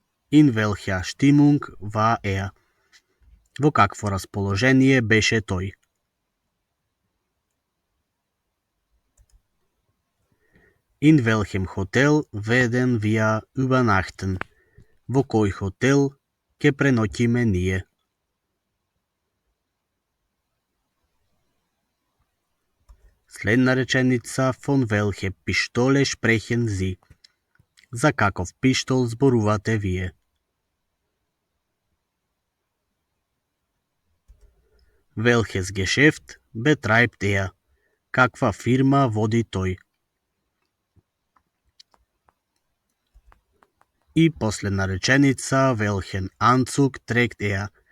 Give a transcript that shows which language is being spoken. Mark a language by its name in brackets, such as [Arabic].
[German] In welcher Stimmung war er? [Macedonian] Во какво расположение беше тој? [German] In welchem Hotel werden wir übernachten? [Macedonian] Во кој хотел ќе преноќиме ние? Следна реченица, [German] von welche Pistole sprechen Sie? [Macedonian] За каков пиштол зборувате вие? [German] Welches Geschäft betreibt er? [Macedonian] Каква фирма води тој? И последна реченица, [German] welchen Anzug trägt er?